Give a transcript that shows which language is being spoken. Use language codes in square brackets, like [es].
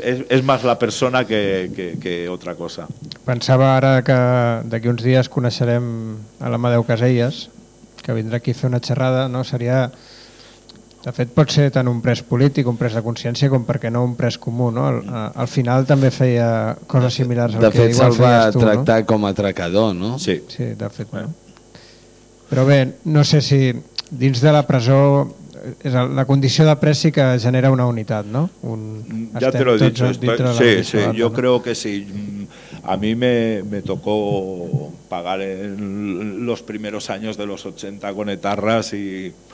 [es] Es más la persona que otra cosa. [ca] Pensaba ahora que d'aquí uns dies coneixerem a l'Amadeu Casellas, que vindrà aquí a fer una xerrada, no? Seria... De fet, pot ser tant un pres polític, un pres de consciència, com perquè no un pres comú, no? Al final també feia coses similars al de que igual feies tu, no? De fet, se'l va tractar com a atracador, no? Sí. Sí, de fet, bueno. No. Però bé, no sé si dins de la presó, és la condició de pres sí que genera una unitat, no? Ja te l'ho he dit. Sí, jo crec que sí. [es] A mi me tocó pagar en los primeros años de los 80 con etarras y...